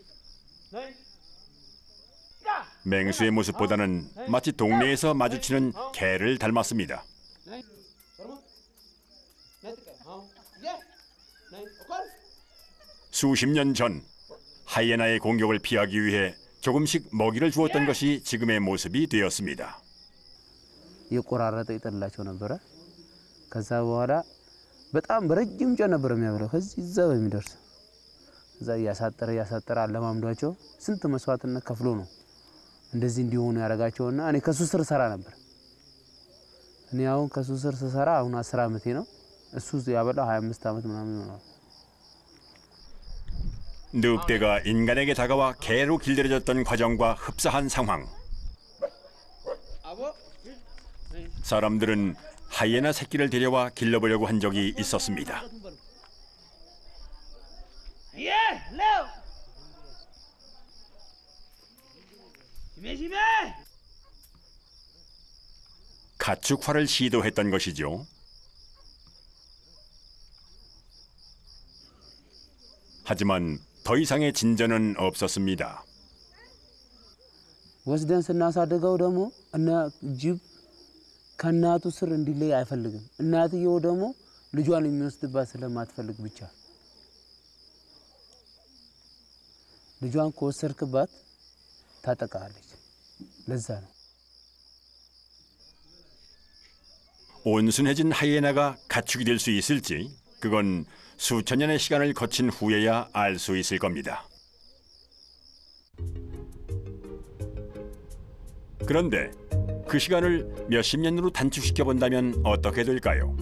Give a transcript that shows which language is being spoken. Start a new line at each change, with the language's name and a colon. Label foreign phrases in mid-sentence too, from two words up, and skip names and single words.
Korean: 맹수의 모습보다는 마치 동네에서 마주치는 개를 닮았습니다. 수십 년 전 하이에나의 공격을 피하기 위해 조금씩 먹이를 주었던 것이 지금의 모습이 되었습니다.
Amharic: የቆራረጠ ይጥላቸው ነበረ። ከዛ በኋላ በጣም በረጅም ጨ ነበር የሚያበላው ከዚህ እዛ በሚደርስ እዛ ያሳጠረ አለማምዷቸው ስንት መስዋዕትነት ከፍሎ ነው እንደዚህ እንዲሆኑ ያደረጋቸውና እኔ ከሱ ስር ሰራ ነበር። እኔ አሁን ከሱ ስር ሰራ አሁን 10 ዓመቴ ነው። እሱ ያበላው 25 ዓመት ምናምን ነው።
Korean: 늑대가 인간에게 다가와 개로 길들여졌던 과정과 흡사한 상황. 사람들은 하이에나 새끼를 데려와 길러보려고 한 적이 있었습니다. 가축화를 시도했던 것이죠. 하지만 더 이상의 진전은 없었습니다.
Amharic: ወስደን ስናሳድገው ደግሞ እና ጅብ ከእናቱ ስር እንዲለይ አይፈልግም። እናትየው ደግሞ ልጇን የሚወስድባት ስለማትፈልግ ብቻ ልጇን ከወሰድክባት ታጠቃለች። ለዛ ነው
Korean: 온순해진 하이에나가 가축이 될 수 있을지 그건 수천 년의 시간을 거친 후에야 알 수 있을 겁니다. 그런데 그 시간을 몇십 년으로 단축시켜 본다면 어떻게 될까요?